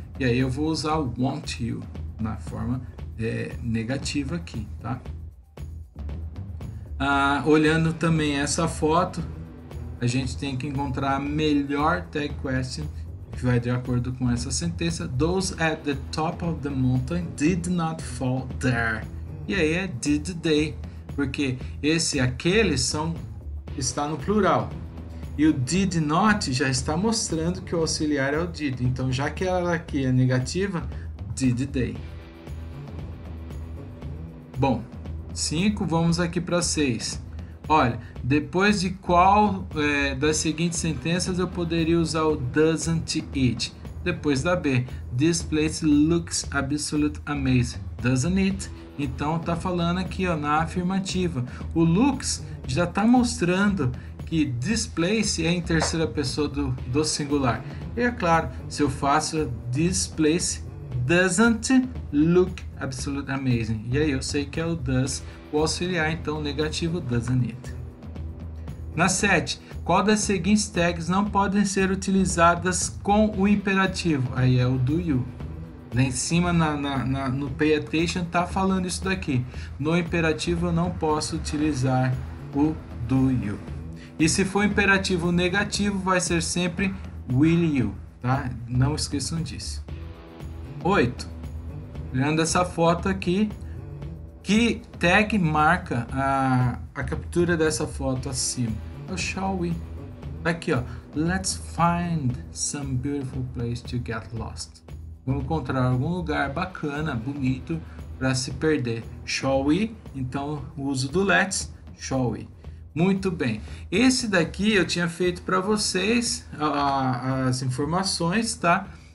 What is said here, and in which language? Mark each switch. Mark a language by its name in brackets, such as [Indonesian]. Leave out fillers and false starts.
[Portuguese] E aí eu vou usar o want you na forma negativa aqui, tá? Olhando também essa foto, a gente tem que encontrar a melhor tag question que vai de acordo com essa sentença. [English] Those at the top of the mountain did not fall there. [Portuguese] E aí é did they, porque aqueles está no plural. E o did not já está mostrando que o auxiliar é o did. Então, já que ela aqui é negativa, did they. Bom, 5, vamos aqui para 6. Olha, depois de qual das seguintes sentenças eu poderia usar o doesn't it? Depois da B. [English] This place looks absolutely amazing. Doesn't it? [Portuguese] Então tá falando aqui, ó, na afirmativa. O looks já está mostrando que this place é em terceira pessoa do singular. E é claro, se eu faço [English] this place doesn't look absolutely amazing. [Portuguese] E aí eu sei que é o does, o auxiliar, então negativo doesn't it. Na 7, qual das seguintes tags não podem ser utilizadas com o imperativo? Aí é o do you. Lá em cima no pay attention tá falando isso daqui. No imperativo eu não posso utilizar o do you. E se for imperativo negativo vai ser sempre will you, tá? Não esqueçam disso. 8. Olhando essa foto aqui, que tag marca a captura dessa foto acima? É o shall we. Aqui, ó. [English] Let's find some beautiful place to get lost. [Portuguese] Vamos encontrar algum lugar bacana, bonito, para se perder. [English] Shall we? [Portuguese] Então, o uso do let's, shall we. Muito bem. Esse daqui eu tinha feito para vocês as informações, tá?